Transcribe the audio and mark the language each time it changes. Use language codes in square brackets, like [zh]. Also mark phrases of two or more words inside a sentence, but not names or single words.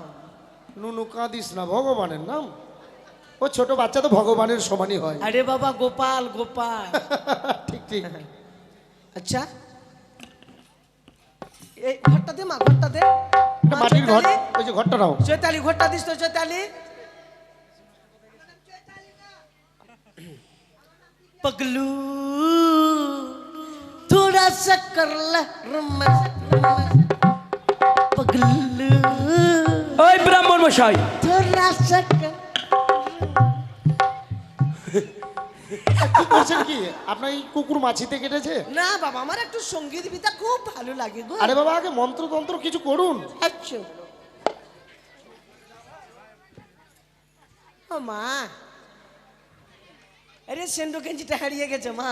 [bn] নুনু কাঁদিস না, ভগবানের নাম? ও ছোট বাচ্চা তো ভগবানের সমানই হয়। আরে বাবা, গোপাল গোপাল। ঠিক ঠিক। আচ্ছা, এই ঘরটা দে মা, ঘরটা দে। একটা মাটির ঘর, ওই যে ঘরটা নাও। চৈতালি ঘরটা দিস তো, চৈতালি। [hi] पगलू थोड़ा सा कर ले रोमांस पगलू [bn] ওই ব্রাহ্মণ মশাই, [hi] थोड़ा सा कर। [bn] কি করছেন কি? আপনার এই কুকুর মাছিতে কেটেছে? না বাবা, আমার একটু সঙ্গীত বিদ্যা খুব ভালো লাগে গো। আরে বাবা আগে মন্ত্র তন্ত্র কিছু করুন। আচ্ছা ও মা, আরে সেন্ডো গেঞ্জিটা হারিয়ে গেছে মা।